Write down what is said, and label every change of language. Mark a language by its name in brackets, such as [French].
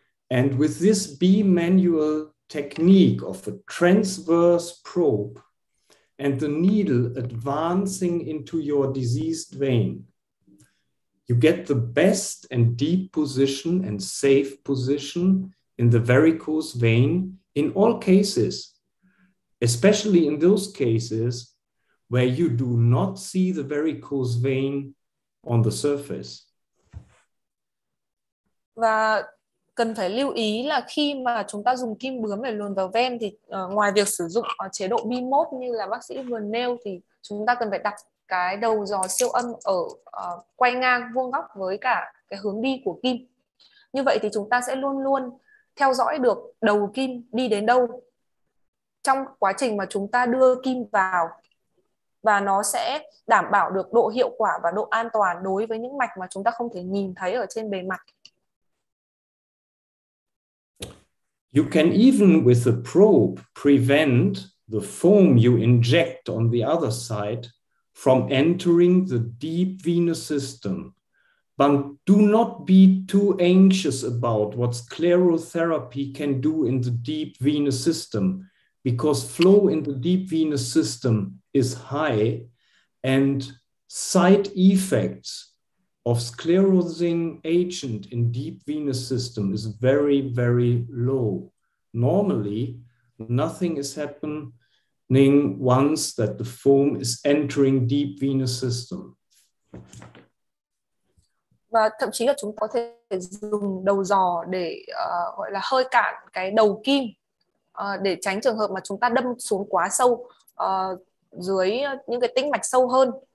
[English] And with this bimanual technique of a transverse probe and the needle advancing into your diseased vein, you get the best and deep position and safe position in the varicose vein in all cases, especially in those cases where you do not see the varicose vein on the surface. [Vietnamese] Và cần phải lưu ý là khi mà chúng ta dùng kim bướm để luồn vào ven thì ngoài việc sử dụng chế độ B-mode như là bác sĩ vừa nêu thì chúng ta cần phải đặt cái đầu giò siêu âm ở quay ngang vuông góc với cả cái hướng đi của kim. Như vậy thì chúng ta sẽ luôn luôn theo dõi được đầu kim đi đến đâu trong quá trình mà chúng ta đưa kim vào, và nó sẽ đảm bảo được độ hiệu quả và độ an toàn đối với những mạch mà chúng ta không thể nhìn thấy ở trên bề mặt. [English] You can even with the probe prevent the foam you inject on the other side from entering the deep venous system. But do not be too anxious about what sclerotherapy can do in the deep venous system, because flow in the deep venous system is high and side effects of sclerosing agent in deep venous system is very, very low. Normally, nothing is happening once that the foam is entering deep venous system. [Vietnamese] Và thậm chí là chúng có thể dùng đầu giò để gọi là hơi cản cái đầu kim để tránh trường hợp mà chúng ta đâm xuống quá sâu dưới những cái tĩnh mạch sâu hơn.